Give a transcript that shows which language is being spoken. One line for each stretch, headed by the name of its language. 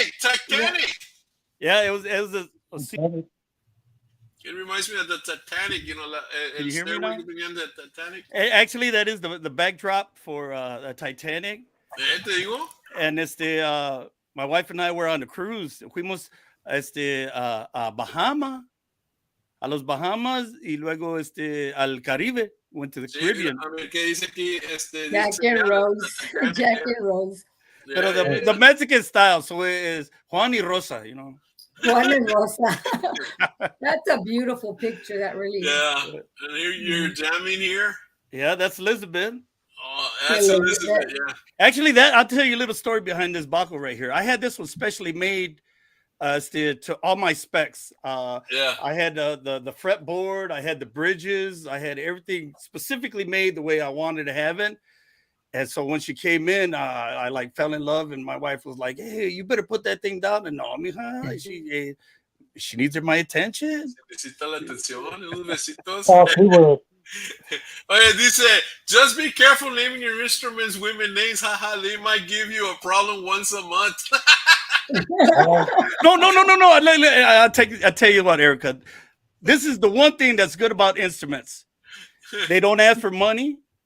English: Titanic. Yeah, it was a It reminds me of the Titanic, you know. Can you hear me now? The Titanic. Actually, that is the backdrop for the Titanic.
Spanish: Te digo?
English: And my wife and I were on a cruise.
Spanish: Fuimos a Bahama, a los Bahamas, y luego al Caribe.
English: Went to the Caribbean.
Spanish: A ver, ¿qué dice aquí?
English: Jack and Rose. Jack and Rose. Pero the Mexican style, so it is Juan y Rosa, you know. Juan and Rosa. That's a beautiful picture. That really is. Yeah. And here you're jamming here. Yeah, that's Elizabeth. Oh, that's Elizabeth, yeah. Actually, I'll tell you a little story behind this buckle right here. I had this one specially made to all my specs. Yeah. I had the fretboard, I had the bridges, I had everything specifically made the way I wanted to have it. And so when she came in, I like fell in love, and my wife was like, "Hey, you better put that thing down." And no, mija, she needs my attention.
Spanish: Necesita la atención, unos besitos. Oye,
English: dice, just be careful naming your instruments women names. Haha, they might give you a problem once a month. No. I'll tell you what, Erica. This is the one thing that's good about instruments. They don't ask for money.